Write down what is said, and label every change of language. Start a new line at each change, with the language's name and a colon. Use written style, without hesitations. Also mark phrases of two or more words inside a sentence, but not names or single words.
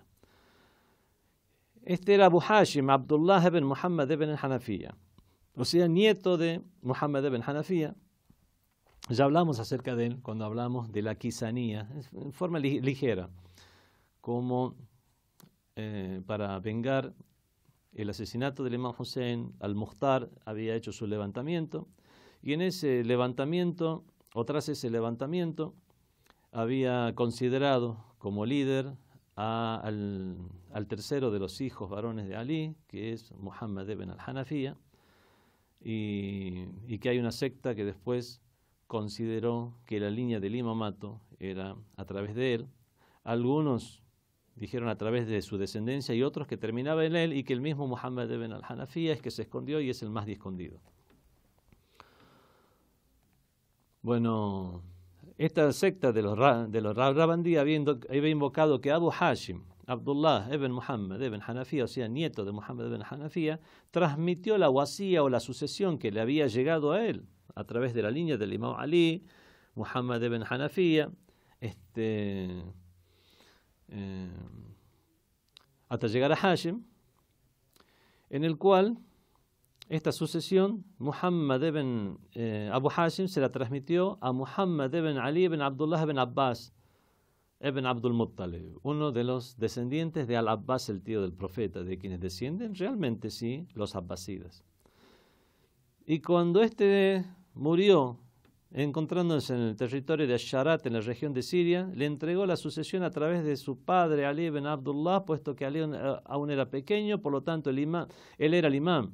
Spanish: Este era Abu Hashim, Abdullah ibn Muhammad ibn Hanafiya, o sea, nieto de Muhammad ibn Hanafiya. Ya hablamos acerca de él cuando hablamos de la quisanía, en forma ligera, como para vengar el asesinato del imam Hussein. Al-Mukhtar había hecho su levantamiento, y en ese levantamiento, o tras ese levantamiento, había considerado como líder al tercero de los hijos varones de Ali, que es Muhammad ibn al-Hanafiya, y que hay una secta que después consideró que la línea del imamato era a través de él. Algunos dijeron a través de su descendencia y otros que terminaba en él, y que el mismo Muhammad ibn al-Hanafiya es que se escondió y es el más escondido. Bueno, esta secta de los Rawandi había invocado que Abu Hashim, Abdullah ibn Muhammad ibn Hanafiya, o sea, nieto de Muhammad ibn Hanafiya, transmitió la wasía o la sucesión que le había llegado a él a través de la línea del imam Ali, Muhammad ibn Hanafiya, hasta llegar a Hashim, en el cual esta sucesión, Muhammad ibn Abu Hashim se la transmitió a Muhammad ibn Ali ibn Abdullah ibn Abbas ibn Abdul Muttalib, uno de los descendientes de Al-Abbas, el tío del profeta, de quienes descienden realmente sí los abbasidas. Y cuando este murió, encontrándose en el territorio de Asharat, en la región de Siria, le entregó la sucesión a través de su padre Ali ibn Abdullah, puesto que Ali aún era pequeño, por lo tanto él era el imam.